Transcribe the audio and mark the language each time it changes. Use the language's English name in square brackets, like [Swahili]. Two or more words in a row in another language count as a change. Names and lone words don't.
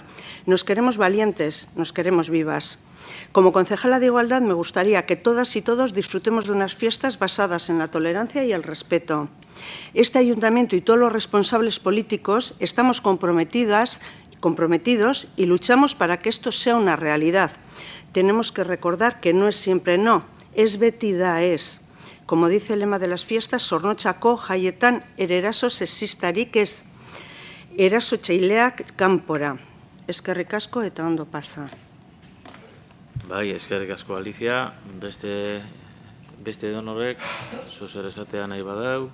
[Spanish] Nos queremos valientes, nos queremos vivas. Como concejala de Igualdad me gustaría que todas y todos disfrutemos de unas fiestas basadas en la tolerancia y el respeto. Este ayuntamiento y todos los responsables políticos estamos comprometidos y luchamos para que esto sea una realidad. Tenemos que recordar que no es siempre no, es [Basque] beti da es. [Spanish] Como dice el lema de las fiestas, [Basque] Zornotzako jaietan eraso sexistarik ez, erasotzaileak kanpora. Eskerrik asko eta ondo pasa. Bai, eskerrik asko, Alicia. Beste donorek, zozer esatea nahi badau.